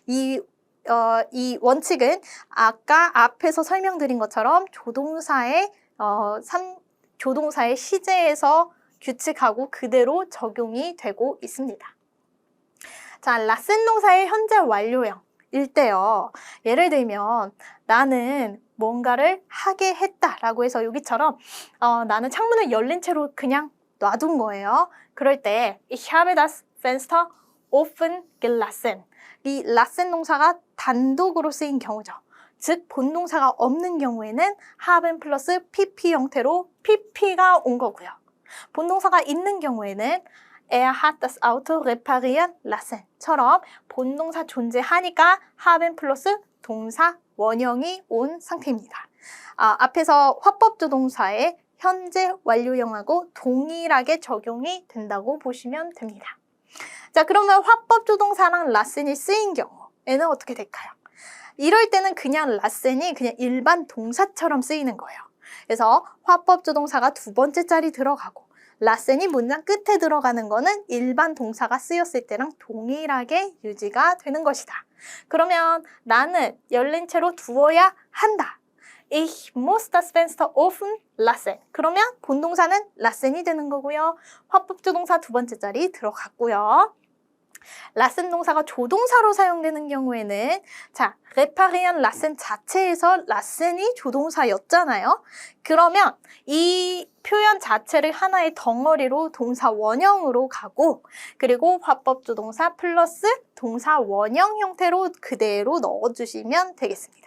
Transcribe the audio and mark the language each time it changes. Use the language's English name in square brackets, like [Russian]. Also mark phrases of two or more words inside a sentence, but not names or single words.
[Korean] 이 원칙은 아까 앞에서 설명드린 것처럼 조동사의 시제에서 규칙하고 그대로 적용이 되고 있습니다. 자, 라센 동사의 현재 완료형일 때요. 예를 들면 나는 뭔가를 하게 했다라고 해서 여기처럼 나는 창문을 열린 채로 그냥 놔둔 거예요. [German] 그럴 때 Ich habe das Fenster offen gelassen. [Korean] 이 라센 동사가 단독으로 쓰인 경우죠. 즉 본동사가 없는 경우에는 haben 플러스 pp 형태로 pp가 온 거고요. 본동사가 있는 경우에는 [German] er hat das Auto reparieren lassen [Korean] 처럼 본동사 존재하니까 haben 플러스 동사 원형이 온 상태입니다. 앞에서 화법조동사의 현재 완료형하고 동일하게 적용이 된다고 보시면 됩니다. 자, 그러면 화법조동사랑 라센이 쓰인 경우에는 어떻게 될까요? 이럴 때는 그냥 라센이 그냥 일반 동사처럼 쓰이는 거예요. 그래서 화법조동사가 두 번째 자리 들어가고 라센이 문장 끝에 들어가는 거는 일반 동사가 쓰였을 때랑 동일하게 유지가 되는 것이다. 그러면 나는 열린 채로 두어야 한다. [German] Ich muss das Fenster offen lassen. [Korean] 그러면 본동사는 라센이 되는 거고요. 화법조동사 두 번째 자리 들어갔고요. 라센 동사가 조동사로 사용되는 경우에는 자, [German] reparieren lassen [Korean] 자체에서 라센이 조동사였잖아요. 그러면 이 표현 자체를 하나의 덩어리로 동사 원형으로 가고 그리고 화법조동사 플러스 동사 원형 형태로 그대로 넣어주시면 되겠습니다.